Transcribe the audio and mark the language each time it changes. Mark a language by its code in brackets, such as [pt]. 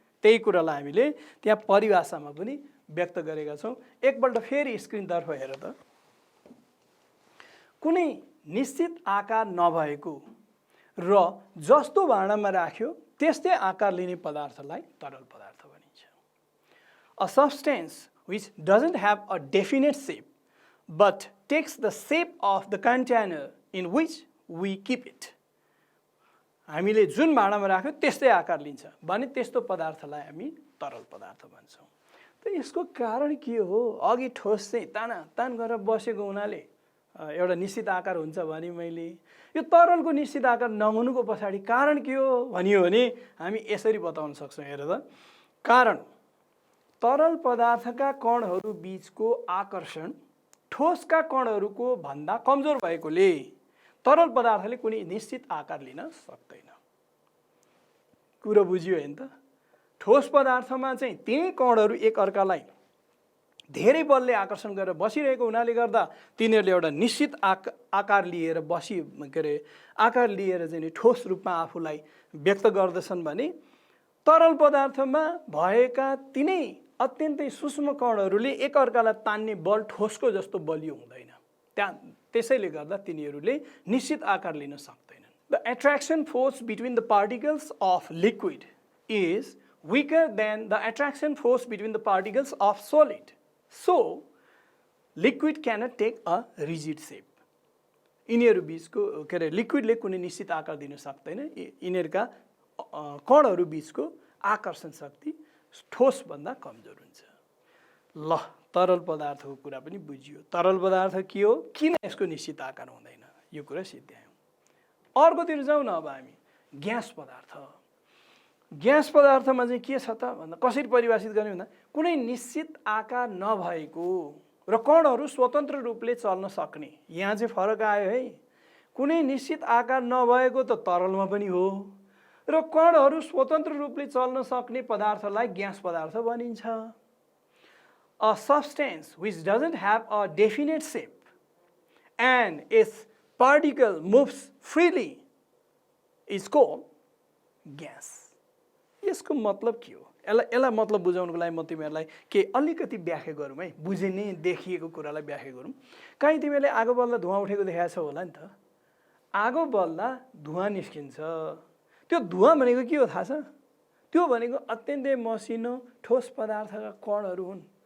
[ne] त्यही कुरालाई हामीले त्यहाँ परिभाषामा पनि व्यक्त गरेका छौँ। एकपल्ट फेरि स्क्रिनतर्फ हेर त। कुनै निश्चित आकार नभएको र जस्तो भाँडामा राख्यो त्यस्तै आकार लिने पदार्थलाई तरल पदार्थ भनिन्छ। [en] A substance which doesn't have a definite shape but takes the shape of the container in which we keep it. [ne] हामीले जुन भाँडामा राख्यो त्यस्तै आकार लिन्छ भने त्यस्तो पदार्थलाई हामी तरल पदार्थ भन्छौँ। त यसको कारण के हो? अघि ठोस चाहिँ तानातान गरेर बसेको हुनाले एउटा निश्चित आकार हुन्छ भने मैले यो तरलको निश्चित आकार नहुनुको पछाडि कारण के हो भनियो भने हामी यसरी बताउन सक्छौँ। हेर त, कारण तरल पदार्थका कणहरू बीचको आकर्षण ठोसका कणहरूको भन्दा कमजोर भएकोले तरल पदार्थले कुनै निश्चित आकार लिन सक्दैन। कुरा बुझियो हैन त? ठोस पदार्थमा चाहिँ तिनै कणहरू एक अर्कालाई धेरै बलले आकर्षण गरेर बसिरहेको हुनाले गर्दा तिनीहरूले एउटा निश्चित आकार लिएर आकार लिएर चाहिँ ठोस रूपमा आफूलाई व्यक्त गर्दछन् भने तरल पदार्थमा भएका तिनै अत्यन्तै सूक्ष्म कणहरूले एक अर्कालाई तान्ने बल ठोसको जस्तो बलियो हुँदैन। त्यसैले गर्दा तिनीहरूले निश्चित आकार लिन सक्दैनन्। [en] The attraction force between the particles of liquid is weaker than the attraction force between the particles of solid. So, liquid cannot take a rigid shape. [ne] यिनीहरू बीचको लिक्विडले कुनै निश्चित आकार दिन सक्दैन। यिनीहरूका कणहरू बीचको आकर्षण शक्ति ठोस भन्दा कमजोर हुन्छ। ल, तरल पदार्थको कुरा पनि बुझियो। तरल पदार्थ के हो, किन यसको निश्चित आकार हुँदैन, यो कुरा सिद्ध्यायौँ। अर्कोतिर जाउँ न अब हामी। ग्यास पदार्थ। ग्यास पदार्थमा चाहिँ के छ त भन्दा कसरी परिभाषित गर्ने भन्दा कुनै निश्चित आकार नभएको र कणहरू स्वतन्त्र रूपले चल्न सक्ने। यहाँ चाहिँ फरक आयो है। कुनै निश्चित आकार नभएको त तरलमा पनि हो र कणहरू स्वतन्त्र रूपले चल्न सक्ने पदार्थलाई ग्यास पदार्थ भनिन्छ। [en] A substance which doesn't have a definite shape and its particle moves freely is called gas. [ne] यसको मतलब के हो? यसलाई मतलब बुझाउनको लागि म तिमीहरूलाई के अलिकति व्याख्या गरौँ है। बुझिने देखिएको कुरालाई व्याख्या गरौँ। कहीँ तिमीले आगो बल्दा धुवा उठेको देखाएको छौ होला नि त। आगो बल्दा धुवा निस्किन्छ। त्यो धुवा भनेको के हो थाहा छ? त्यो भनेको अत्यन्तै मसिनो ठोस पदार्थका कणहरू हुन्।